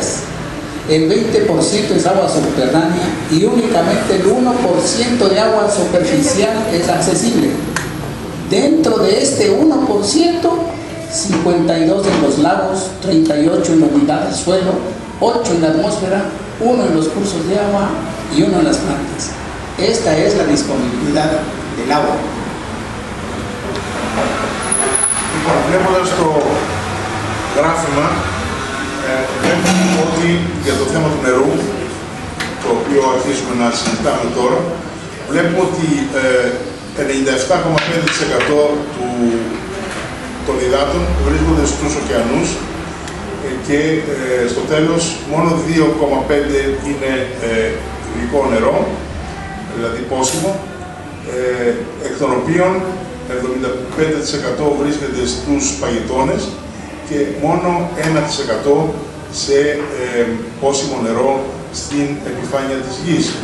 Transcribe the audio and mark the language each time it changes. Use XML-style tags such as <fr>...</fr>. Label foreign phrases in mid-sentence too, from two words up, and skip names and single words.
<es>El 20% es agua subterránea y únicamente el 1% de agua superficial es accesible. Dentro de este 1%, 52 en los lagos, 38 en la humedad del suelo, 8 en la atmósfera, 1 en los cursos de agua y 1 en las plantas. Esta es la disponibilidad del agua.</es> <el>Βλέποντας το γράφημα, βλέπουμε ότι για το θέμα του νερού, το οποίο αρχίζουμε να συζητάμε τώρα, βλέπουμε ότι 97,5% των υδάτων βρίσκονται στους ωκεανούς και στο τέλος μόνο 2,5% είναι γλυκό νερό, δηλαδή πόσιμο, εκ των οποίων 75% βρίσκεται στους παγετώνες και μόνο 1% σε πόσιμο νερό στην επιφάνεια της γης.</el>